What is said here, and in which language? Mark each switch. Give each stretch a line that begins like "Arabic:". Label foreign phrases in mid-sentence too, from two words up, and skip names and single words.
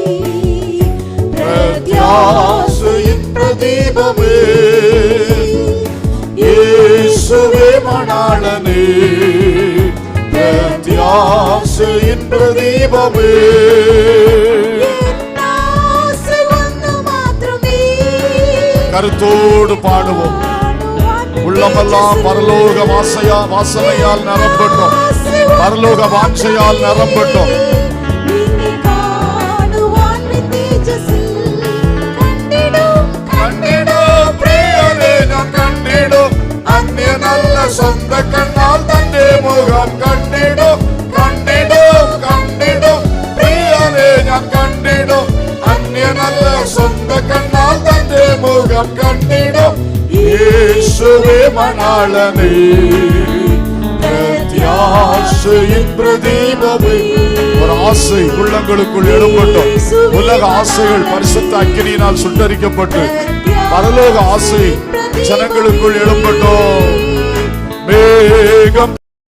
Malayalam: പ്രത്യാശയിൻ പ്രദീപമേ, യേശുവേ മണാളനേ, പ്രത്യാശയിൻ പ്രദീപമേ. ആശ ഒന്നു മാത്രമേ.
Tamil: கருத்தோடு பாடுவோம். உள்ளமெல்லாம் பரலோக வாசனையால் நிரம்பட்டும். பரலோக வாஞ்சையால் நிரம்பட்டும்.
Malayalam: കണ്ടിടും പ്രിയനെ ഞാൻ കണ്ടിടും. അന്യ നല്ല സ്വന്ത കണ്ണാൽ തന്റെ മുഖം കണ്ടിടും. കണ്ടിടും കണ്ടിടും പ്രിയനെ ഞാൻ കണ്ടിടും. അന്യ നല്ല സ്വന്ത കണ്ണാൽ തന്റെ മുഖം കണ്ടിടും. യേശുവേ മണാളനേ, പ്രത്യാശയിൻ പ്രദീപമേ.
Tamil: ஒரு ஆசை உள்ளங்களுக்குள் எழும்பட்டும். உலக ஆசைகள் பரிசுத்த அக்கினியினால் சுட்டரிக்கப்பட்டு பரலோக ஆசை ஜனங்களுக்குள் எழும்பட்டும். மேகம்